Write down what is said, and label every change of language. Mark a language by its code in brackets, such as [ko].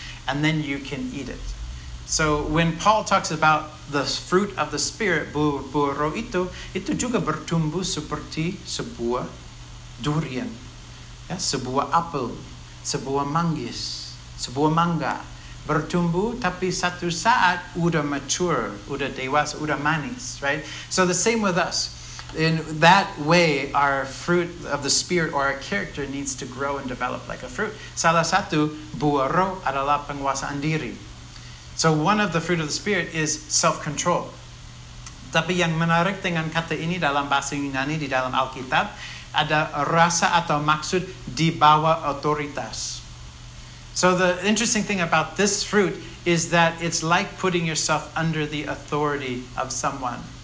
[en] And then you can eat it. So when Paul talks about the fruit of the Spirit, [id] buah roh itu juga bertumbuh seperti sebuah durian, ya, sebuah apel, sebuah manggis, sebuah mangga. Bertumbuh, tapi satu saat udah mature, udah dewasa, udah manis, right? [en] So the same with us. In that way, our fruit of the Spirit or our character needs to grow and develop like a fruit. [id] Salah satu buah roh adalah penguasaan diri. [en] So one of the fruit of the Spirit is self-control. [id] Tapi yang menarik dengan kata ini dalam bahasa Yunani di dalam Alkitab, ada rasa atau maksud di bawah otoritas. [en] So the interesting thing about this fruit is that it's like putting yourself under the authority of someone.